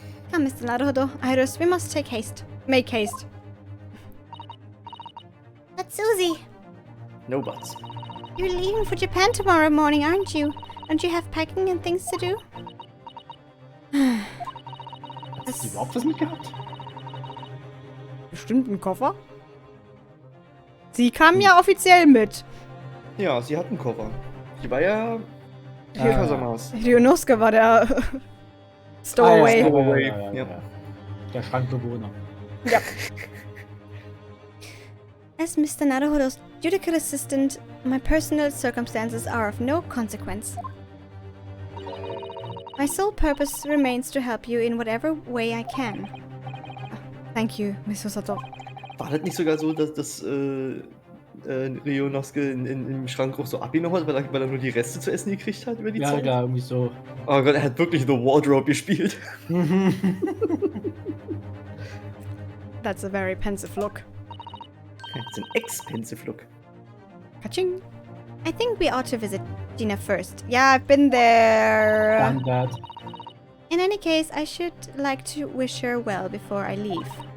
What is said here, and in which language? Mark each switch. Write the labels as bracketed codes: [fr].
[en] Come, Mr. Naruto. Iris, we must make haste. But Susie, No buts. you're leaving for Japan tomorrow morning, aren't you? Don't you have packing and things to do? [de] Hat sie überhaupt was mitgehabt? Bestimmt ein Koffer. Sie kam ja offiziell mit. Ja, sie hat einen Koffer. Die war ja... Kasamas. Ryonosuke war der Stowaway. [en] Stowaway. [de] Ja. Der Schrankbewohner. Ja. [en] As Mr. Naruhodo's judicial assistant, my personal circumstances are of no consequence. My sole purpose remains to help you in whatever way I can. Thank you, Miss Susato. [de] War das nicht sogar so, dass Ryonosuke im Schrank auch so abgenommen hat, weil er nur die Reste zu essen gekriegt hat über die Ja, Zeit? klar, irgendwie so. Oh Gott, er hat wirklich The Wardrobe gespielt. [en] That's a very pensive look. It's an expensive look. Kaching. I think we ought to visit Gina first. Yeah, I've been there. Done that. In any case, I should like to wish her well before I leave.